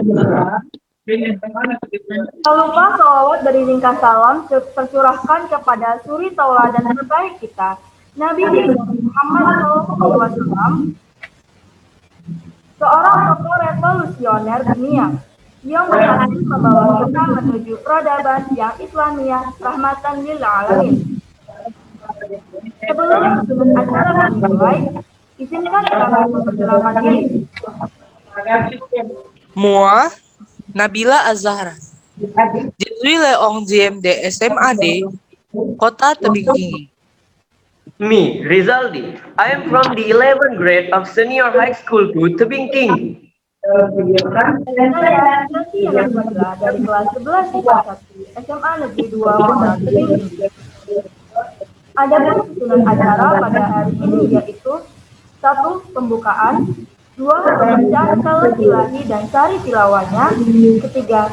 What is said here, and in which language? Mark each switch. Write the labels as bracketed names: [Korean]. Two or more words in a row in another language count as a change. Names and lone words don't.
[Indonesian] tak lupa salawat beriringkas salam tercurahkan kepada suri tauladan terbaik kita, Nabi Muhammad SAW, seorang tokoh revolusioner dunia yang berhasil membawa kita menuju peradaban yang Islamiyah [Arabic] رحمة للعالمين. [Indonesian] Sebelum acara kami mulai, izinkan kami memperkenalkan diri. [French] Moi, Nabila Azahra. Je suis le 11e de SMAD Kota Tebing Tinggi. [English] me, Rizaldi. I am from the 11th grade of Senior High School to Tebing Tinggi. [Indonesian] Saya Nanti yang Nabila dari kelas 11 IPA 1 SMA Negeri 2 Kota Tebing Tinggi. Adapun susunan acara pada hari ini yaitu 1. Pembukaan, 2. Pembacaan kalam ilahi dan sari tilawahnya, 3.